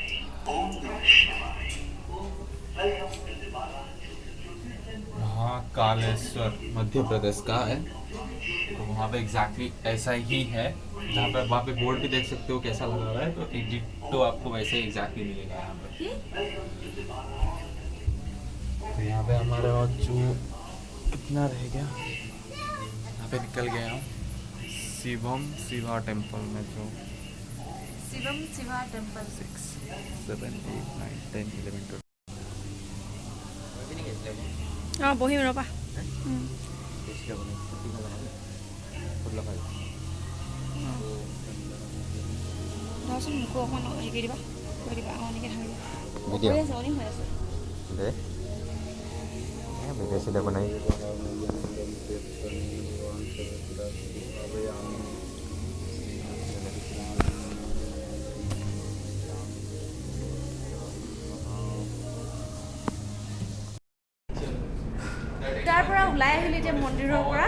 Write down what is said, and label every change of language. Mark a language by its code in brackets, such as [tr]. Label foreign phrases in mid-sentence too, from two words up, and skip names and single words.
[hi] महाकालेश्वर मध्य प्रदेश का है, तो वहाँ पे एग्जैक्टली ऐसा ही है, जहाँ पे वहाँ पे बोर्ड भी देख सकते हो कैसा लगा हुआ है, तो एडिट तो आपको वैसे ही एग्जैक्टली मिलेगा यहाँ पे। तो यहाँ पे हमारा जो कितना रह गया, यहाँ पे निकल गया हूँ शिवम शिवा टेम्पल में, जो शिवम शिवा टेम्पल 6, 7, 8, 9, 10, 11, 12। [as] অঁ বহিম ৰ'বা। ধৰচোন মোকো অকণমান হেৰি কৰি দিবা, কৈ দিবা। অঁ এনেকৈ ধৰি হৈ আছে, অনিং হৈ আছে। [hi] विदेशी बनाई [as] তাৰ পৰা ওলাই আহিলোঁ এতিয়া মন্দিৰৰ পৰা।